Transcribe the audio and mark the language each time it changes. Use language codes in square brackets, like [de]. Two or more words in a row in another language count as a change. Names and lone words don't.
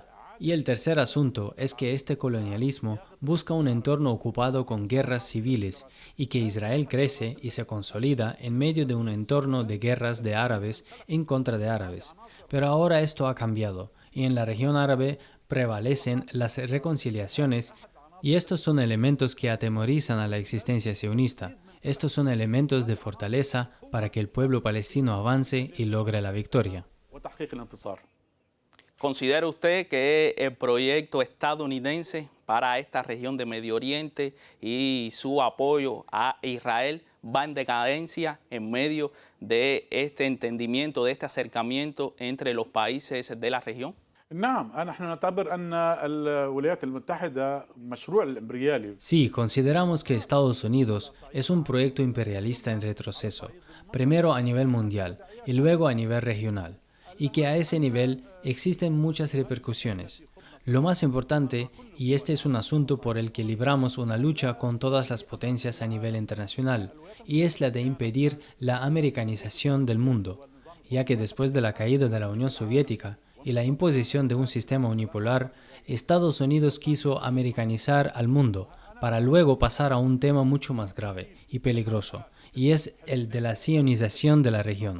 [es] Y el tercer asunto es que este colonialismo busca un entorno ocupado con guerras civiles y que Israel crece y se consolida en medio de un entorno de guerras de árabes en contra de árabes. Pero ahora esto ha cambiado y en la región árabe prevalecen las reconciliaciones y estos son elementos que atemorizan a la existencia sionista. Estos son elementos de fortaleza para que el pueblo palestino avance y logre la victoria. [ar] وتحقيق الانتصار. [es] ¿Considera usted que el proyecto estadounidense para esta región de Medio Oriente y su apoyo a Israel va en decadencia en medio de este entendimiento, de este acercamiento entre los países de la región? [ar] نعم نحن نعتبر أن الولايات المتحدة مشروع الإمبريالي. [es] Sí, consideramos que Estados Unidos es un proyecto imperialista en retroceso, primero a nivel mundial y luego a nivel regional, y que a ese nivel existen muchas repercusiones. Lo más importante, y este es un asunto por el que libramos una lucha con todas las potencias a nivel internacional, y es la de impedir la americanización del mundo, ya que después de la caída de la Unión Soviética y la imposición de un sistema unipolar, Estados Unidos quiso americanizar al mundo para luego pasar a un tema mucho más grave y peligroso, y es el de la sionización de la región.